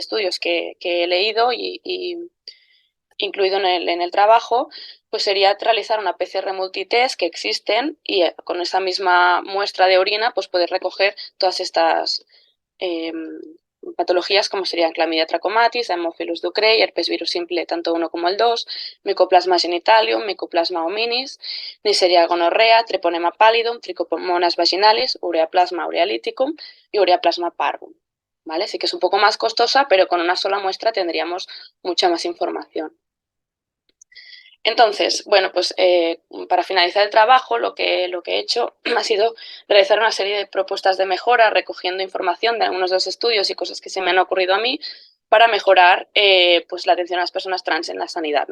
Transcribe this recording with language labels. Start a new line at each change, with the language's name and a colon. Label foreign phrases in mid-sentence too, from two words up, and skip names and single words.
Spanish: estudios que he leído y incluido en el trabajo, pues sería realizar una PCR multitest que existen y con esa misma muestra de orina, pues poder recoger todas estas eh, patologías como serían Clamidia trachomatis, Haemophilus ducreyi, herpes virus simple, tanto uno como el 2, Mycoplasma genitalium, Mycoplasma hominis, Neisseria gonorrea, Treponema pallidum, Trichomonas vaginalis, Ureaplasma urealyticum y Ureaplasma parvum. ¿Vale? Sí que es un poco más costosa, pero con una sola muestra tendríamos mucha más información. Entonces, bueno, pues para finalizar el trabajo, lo que he hecho ha sido realizar una serie de propuestas de mejora, recogiendo información de algunos de los estudios y cosas que se me han ocurrido a mí para mejorar pues la atención a las personas trans en la sanidad, ¿no?